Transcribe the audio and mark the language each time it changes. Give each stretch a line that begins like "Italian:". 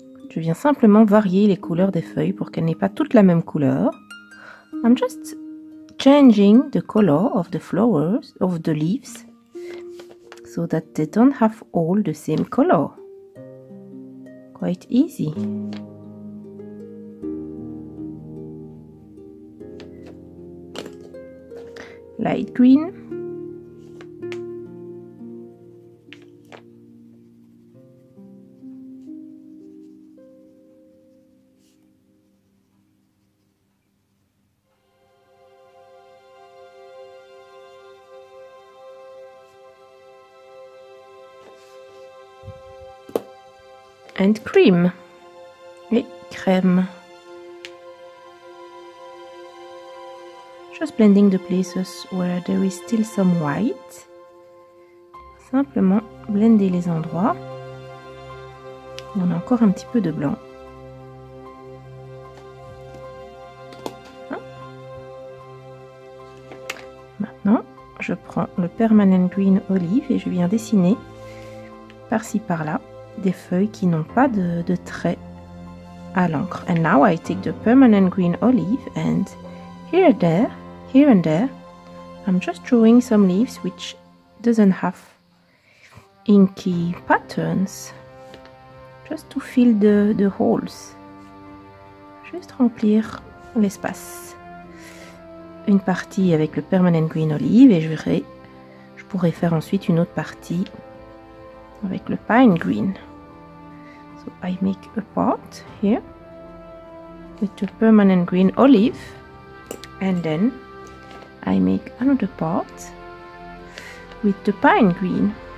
French: Je viens simplement varier les couleurs des feuilles pour qu'elles n'aient pas toutes la même couleur.
English: I'm just changing the color of the flowers, of the leaves, so that they don't have all the same color. Quite easy. Light green. and cream.
French: Et crème.
English: Just blending the places where there is still some white.
French: Simplement blender les endroits. Il y en a encore un petit peu de blanc. Maintenant, je prends le Permanent Green Olive et je viens dessiner par-ci par-là des feuilles qui n'ont pas de traits à l'encre.
English: And now I take the Permanent Green Olive and here and there, I'm just drawing some leaves which doesn't have inky patterns, just to fill the holes.
French: Juste remplir l'espace. Une partie avec le Permanent Green Olive et je pourrais faire ensuite une autre partie avec le Pine Green.
English: So I make a part here with the Permanent Green Olive and then I make another part with the Pine Green.